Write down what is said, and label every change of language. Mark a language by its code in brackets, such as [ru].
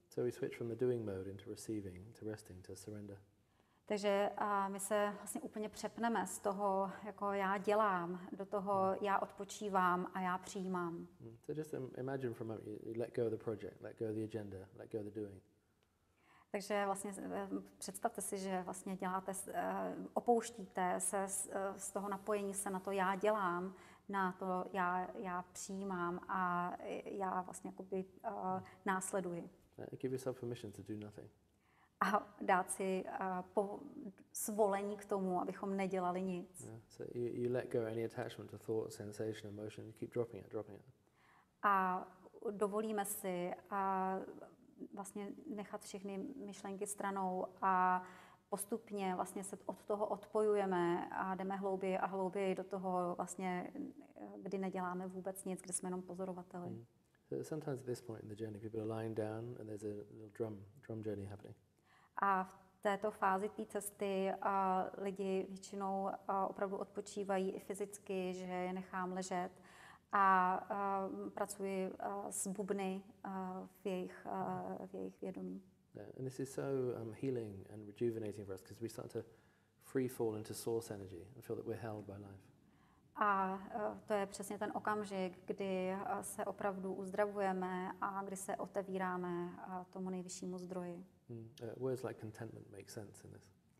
[en] So we switch from the doing mode into receiving, to resting, to surrender. [cs] Takže my se vlastně úplně přepneme z toho, jako já dělám, do toho já odpočívám a já přijímám. [en] So just imagine for a moment, you let go of the project, let go of the agenda, let go of the doing. [cs] Takže vlastně představte si, že vlastně opouštíte se z toho napojení se na to já dělám, na to já přijímám a já vlastně jakoby následuji. [en] Give yourself permission to do nothing. [cs] A dát si svolení k tomu, abychom nedělali nic. [en] Yeah. So you let go any attachment to thought, sensation, emotion, you keep dropping it. [cs] A dovolíme si vlastně nechat všechny myšlenky stranou a postupně vlastně se od toho odpojujeme a jdeme hlouběji a hlouběji do toho vlastně, kdy neděláme vůbec nic, kdy jsme jenom pozorovateli. [en] So sometimes at this point in the journey, people are lying down and there's a little drum journey happening. [cs] A v této fázi té cesty lidi většinou opravdu odpočívají i fyzicky, že je nechám ležet a pracuji s bubny v jejich vědomí. [en] And this is so healing and rejuvenating for us because we start to free fall into source energy and feel that we're held by life. [cs] A to je přesně ten okamžik, kdy se opravdu uzdravujeme a kdy se otevíráme tomu nejvyššímu zdroji. [en] Words like contentment make sense in this.